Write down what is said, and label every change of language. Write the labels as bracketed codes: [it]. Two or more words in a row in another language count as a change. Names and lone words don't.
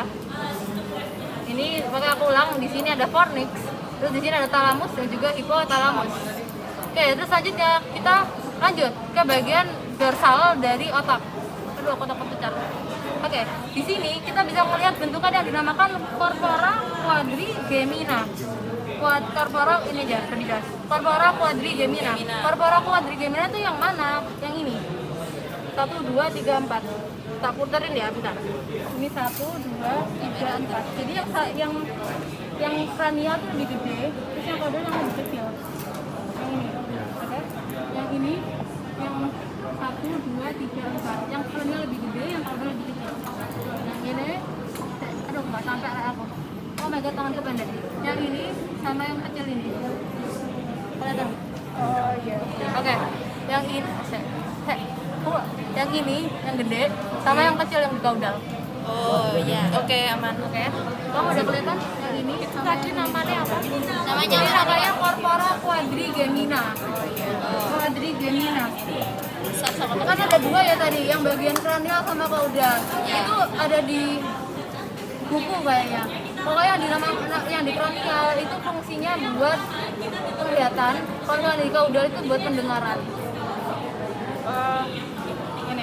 [id] Ini pakai aku ulang, di sini ada fornix, terus di sini ada talamus dan juga hipotalamus. Oke, terus selanjutnya kita lanjut ke bagian dorsal dari otak. Aduh, otak pecah. Oke, di sini kita bisa melihat bentukan yang dinamakan [la] corpora quadrigemina. [id] Corpora ini aja, lebih jelas. [la] Corpora quadrigemina. Corpora quadrigemina [id] itu yang mana? Yang ini. 1, 2, 3, 4. Tak puterin ya, bentar. Ini 1, 2, 3, 4. Jadi yang kranial itu lebih gede, terus yang caudal yang lebih kecil. Yang ini. Oke. Yang ini yang 1, 2, 3, 4. Yang kranial lebih gede, yang caudal lebih kecil. Yang ini aduh, nggak sampai aku. [en] Oh my god, [id] tanganku pendek. Yang ini sama yang kecil ini. Kelihatan? Oh iya. Oke. Yang ini yang ini yang gede sama yang kecil yang di caudal. Oh iya. Oke, aman. Oke. Kamu udah kelihatan yang ini Tadi namanya apa? namanya namanya [la] corpora quadrigemina. [id] Quadrigemina. Kan ada dua ya tadi, yang bagian kranial sama caudal. Itu ada di buku kayaknya. Pokoknya yang di kranial itu fungsinya buat penglihatan, kalau yang di caudal itu buat pendengaran. Ini.